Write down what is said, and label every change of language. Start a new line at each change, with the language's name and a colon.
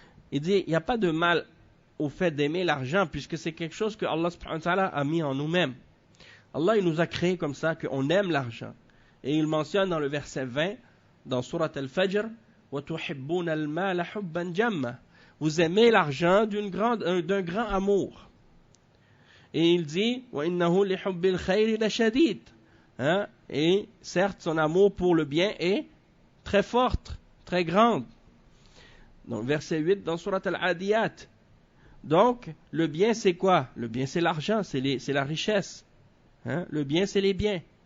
French: Il dit, il n'y a pas de mal au fait d'aimer l'argent, puisque c'est quelque chose que Allah subhanahu wa ta'ala a mis en nous-mêmes. Allah, il nous a créé comme ça, qu'on aime l'argent. Et il mentionne dans le verset 20, dans Surat Al-Fajr,
Arabic: وَتُحِبُّونَ الْمَالَ حُبًّا جَمًّا.
French: Vous aimez l'argent d'un grand amour. Et il dit,
Arabic: وَإِنَّهُ لِحُبِّ الْخَيْرِ لَشَدِيدٌ. Hein?
French: Et certes, son amour pour le bien est très forte, très grande. Donc, verset 8 dans Surat Al-Adiyat. Donc, le bien, c'est quoi? Le bien, c'est l'argent, c'est la richesse. Hein? Le bien, c'est les biens.